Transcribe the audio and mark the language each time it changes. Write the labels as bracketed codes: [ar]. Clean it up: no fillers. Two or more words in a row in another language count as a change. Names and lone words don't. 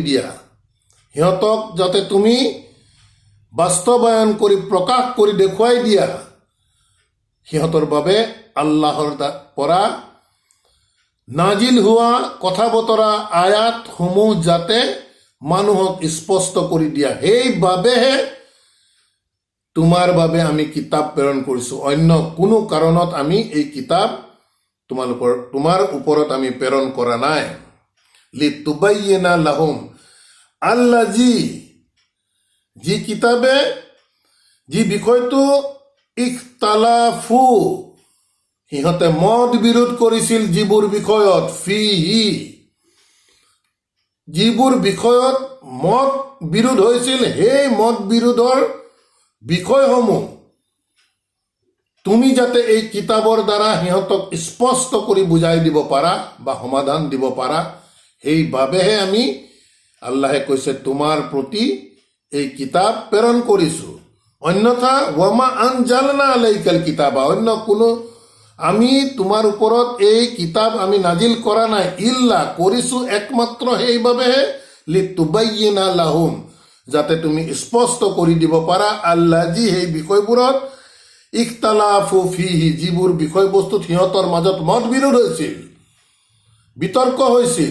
[as] দিয়া, সিহঁতক যাতে তুমি বাস্তৱায়ন কৰি প্ৰকাশ কৰি দেখুৱাই দিয়া, সিহঁতৰ বাবে আল্লাহৰ পৰা নাজিল হোৱা কথা বতৰা আয়াতসমূহ যাতে মানুহক স্পষ্ট কৰি দিয়া, সেইবাবেহে তোমাৰ বাবে আমি কিতাপ প্ৰেৰণ কৰিছোঁ। অন্য কোনো কাৰণত আমি এই কিতাপ তোমাৰ ওপৰত আমি প্ৰেৰণ কৰা নাই। [ar] لتبين لهم الذي, [as] যি কিতাপে যি বিষয়টো ইখতালাফু, সিহঁতে মত বিৰোধ কৰিছিল যিবোৰ বিষয়ত, ফিহি, যিবোৰ বিষয়ত মত বিৰোধ হৈছিল, সেই মত বিৰোধৰ বিষয়সমূহ তুমি যাতে এই কিতাপৰ দ্বাৰা সিহঁতক স্পষ্ট কৰি বুজাই দিব পাৰা বা সমাধান দিব পাৰা, সেইবাবেহে আমি, আল্লাহে কৈছে, তোমাৰ প্ৰতি এই কিতাপ প্ৰেৰণ কৰিছোঁ। [ar] অন্যথা وما أنزلنا عليك الكتاب, [as] অন্য কোনো আমি তোমাৰ ওপৰত এই কিতাপ আমি নাজিল কৰা নাই, ইল্লা কৰিছোঁ একমাত্ৰ সেইবাবেহে [ar] لتبين لهم, [as] যাতে তুমি স্পষ্ট কৰি দিব পাৰা, আল্লাযী, সেই বিষয়বোৰত, [ar] اختلفوا فيه, [as] যিবোৰ বিষয়বস্তুত সিহঁতৰ মাজত মত বিৰোধ হৈছিল, বিতৰ্ক হৈছিল।